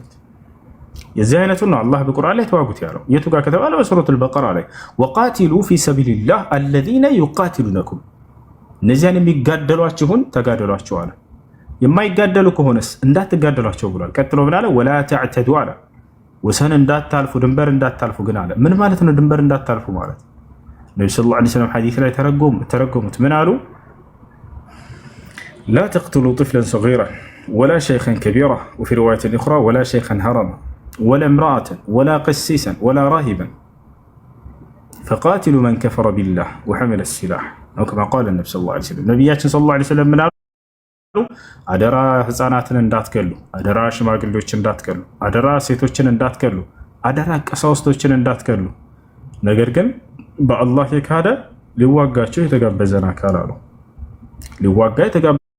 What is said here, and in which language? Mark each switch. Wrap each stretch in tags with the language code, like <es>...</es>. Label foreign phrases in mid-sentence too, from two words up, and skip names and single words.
<am>የዚህ አይነቱን ነው አላህ በቁርአን ላይ ተዋጉት ያለው። የቱ ጋር ከተባለ በሱረቱል በቀራ ላይ</am> <ar>وقاتلوا في سبيل الله الذين يقاتلونكم፣</ar> <am>እነዚያን የሚጋደሏችሁን ተጋደሏቸው አለ። የማይጋደሉ ከሆነስ እንዳትጋደሏቸው ብሏል። ቀጥሎ ምን አለ?</am> <ar>ولا تعتدوا</ar> <am>አለ፣ ወሰን እንዳታልፉ ድንበር እንዳታልፉ ግን አለ። ምን ማለት ነው ድንበር እንዳታልፉ ማለት? ነብዩ</am> <ar>صلى الله عليه وسلم</ar> <am>ሐዲስ ላይ ተረጎሙት። ምን አሉ?</am> <ar>لا تقتلوا طفلاً صغيراً ولا شيخاً كبيراً وفي رواية أخرى ولا شيخاً هرماً ولا امرأةً ولا قسيساً ولا راهباً فقاتلوا من كفر بالله وحمل السلاح أو كما قال النبي صلى الله عليه وسلم።</ar> <am>ነቢያችን ሰለላሁ ዐለይሂ ወሰለም ምን አሉ? አደራ ህፃናትን እንዳትገሉ፣ አደራ ሽማግሌዎችን እንዳትገሉ፣ አደራ ሴቶችን እንዳትገሉ፣ አደራ ቀሳውስቶችን እንዳትገሉ፣ ነገር ግን በአላህ የካደ ሊዋጋቸው የተጋበዘን አካል አሉ። ሊዋጋ የተጋበዘ</am>